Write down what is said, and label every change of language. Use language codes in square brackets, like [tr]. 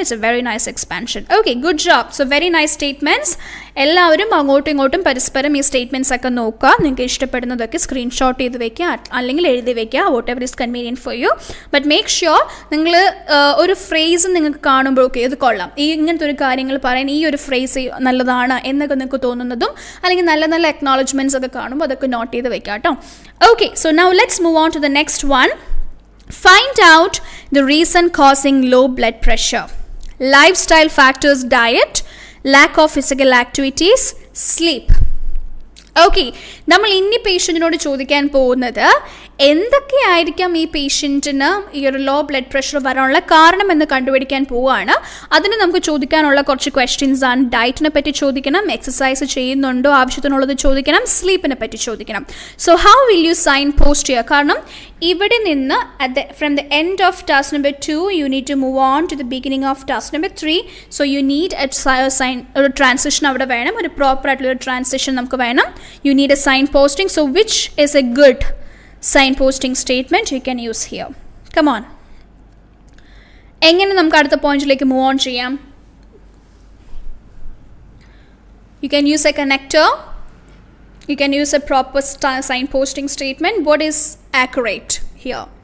[en] It's a very nice expansion. Okay, good job. So very nice statements. [ml] എല്ലാവരും അങ്ങോട്ടും ഇങ്ങോട്ടും പരസ്പരം ഈ സ്റ്റേറ്റ്മെൻറ്റ്സ് ഒക്കെ നോക്കുക. നിങ്ങൾക്ക് ഇഷ്ടപ്പെടുന്നതൊക്കെ സ്ക്രീൻഷോട്ട് ചെയ്ത് വെക്കുക അല്ലെങ്കിൽ എഴുതി വെക്കുക, [en] Whatever is convenient for you. But make sure [ml] നിങ്ങൾ ഒരു ഫ്രേസ് നിങ്ങൾക്ക് കാണുമ്പോൾ ഓക്കെ ഇത് കൊള്ളാം, ഈ ഇങ്ങനത്തെ ഒരു കാര്യങ്ങൾ പറയാൻ ഈ ഒരു ഫ്രേസ് നല്ലതാണ് എന്നൊക്കെ നിങ്ങൾക്ക് തോന്നുന്നതും അല്ലെങ്കിൽ നല്ല നല്ല അക്നോളജ്മെൻറ്റ്സ് ഒക്കെ കാണുമ്പോൾ അതൊക്കെ നോട്ട് ചെയ്ത് വെക്കുക കേട്ടോ. [en] Okay, so now let's move on to the next one. Find out the reason causing low blood pressure. Lifestyle factors: diet, lack of physical activities, sleep. [ml] Okay, നമ്മൾ ഇനി പേഷ്യൻറ്റിനോട് ചോദിക്കാൻ പോകുന്നത് എന്തൊക്കെയായിരിക്കാം ഈ പേഷ്യൻറ്റിന് ഈ ഒരു ലോ ബ്ലഡ് പ്രഷർ വരാനുള്ള കാരണം എന്ന് കണ്ടുപിടിക്കാൻ പോവുകയാണ്. അതിന് നമുക്ക് ചോദിക്കാനുള്ള കുറച്ച് ക്വസ്റ്റ്യൻസ് ആണ്. ഡയറ്റിനെ പറ്റി ചോദിക്കണം, എക്സസൈസ് ചെയ്യുന്നുണ്ടോ ആവശ്യത്തിനുള്ളത് ചോദിക്കണം, സ്ലീപ്പിനെ പറ്റി ചോദിക്കണം. [en] so how will you signpost [ml] ചെയ്യുക? കാരണം ഇവിടെ നിന്ന് [en] From the end of task number 2 you need to move on to the beginning of task number 3. So you need sign, [ml] ഒരു ട്രാൻസിഷൻ അവിടെ വേണം, ഒരു പ്രോപ്പർ ആയിട്ടുള്ള ഒരു ട്രാൻസിഷൻ നമുക്ക് വേണം. [en] You need a sign posting. So which is a good sign posting statement you can use here? Come on. [ml] എങ്ങനെ നമുക്ക് അടുത്ത പോയിന്റിലേക്ക് മൂവ് ഓൺ ചെയ്യാം? [en] You can use a connector. You can use a proper sign posting statement. What is accurate here?